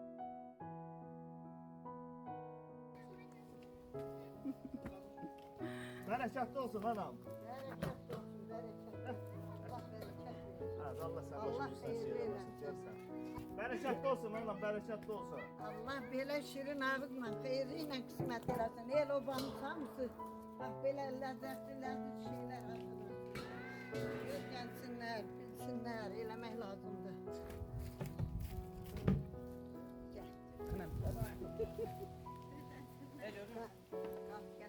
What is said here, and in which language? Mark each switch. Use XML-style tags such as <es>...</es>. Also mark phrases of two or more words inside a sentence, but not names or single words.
<tr>Bereketli olsun anam. Bereket olsun, bereket. Allah bereket versin. Ha, Allah sen Allah başımızdan hayırlı şey eylesin. eylesin dersen. Bereketli olsun anam, bereketli olsun.</tr> <az>Allah belə şirin ağızla, xeyri ilə qismət eləsin. El obanın hamısı, bax belə ləzzətli şeylər hazırlar. Öyrənsinlər, bilsinlər, eləmək lazımdır. Gəl. Qalk, gəl.</az>